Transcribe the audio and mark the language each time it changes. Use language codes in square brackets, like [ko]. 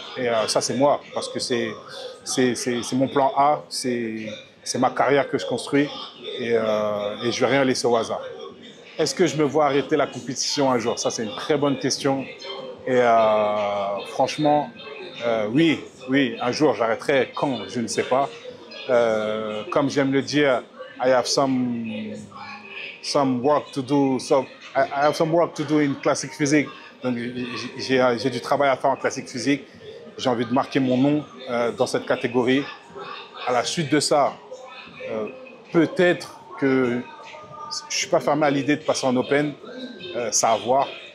[fr] Et ça, c'est moi, parce que c'est mon plan A, c'est ma carrière que je construis et je ne vais rien laisser au hasard. Est-ce que je me vois arrêter la compétition un jour? Ça, c'est une très bonne question. Et franchement, oui, un jour, j'arrêterai. Quand? Je ne sais pas. Comme j'aime le dire, [en] I have some work to do. I have some work to do in classic physique. [fr] Donc, j'ai du travail à faire en classique physique. J'ai envie de marquer mon nom dans cette catégorie. À la suite de ça, peut-être que je ne suis pas fermé à l'idée de passer en Open, ça à voir.